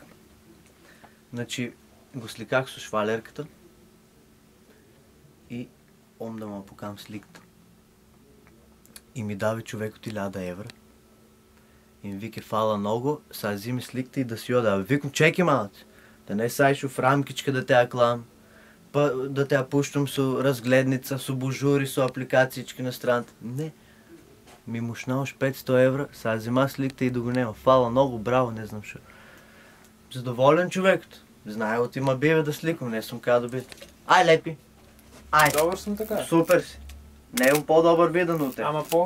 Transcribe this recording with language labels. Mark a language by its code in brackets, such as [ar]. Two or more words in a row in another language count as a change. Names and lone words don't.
[bg] Значи го сликах с швалерката и он да ме покам сликта. И ми даде човек от 1000 евро. И ми вика, фала много, сега взими сликта и да си йода. Викам, чеки малце, да не сайшо в рамкичка да те аклам, па да те пущам со разгледница, со божури, со апликациички на страната. Не. Ми мушнаваш 500 евро, сега взима сликта и да го нема. Фала много, браво, не знам шо. Задоволен човекът. Знае от има биве да сликам, не съм казал да бит. Ай, лепи. Ай. Добър съм така. Супер си. Не имам по-добър виден от теб.